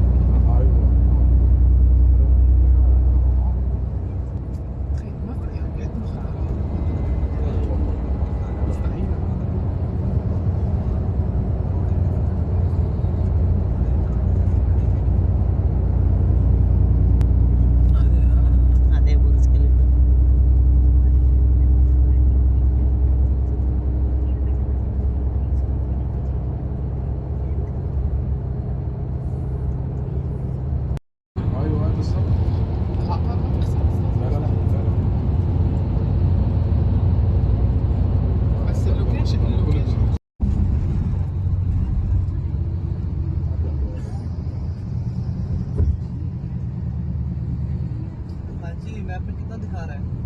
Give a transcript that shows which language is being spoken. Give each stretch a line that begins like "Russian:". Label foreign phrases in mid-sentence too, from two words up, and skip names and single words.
Arabic: تخيل ما في يعني قاعدين مستحيل.
Kannada: ಅದೇ ಬುರ್ಜ್ ಖಲೀಫಾ.
Arabic: ايوه بالظبط. العقار ما بيخسر. بس اللوكيشن
Hindi: हाजी मैप में कितना दिखा रहा है?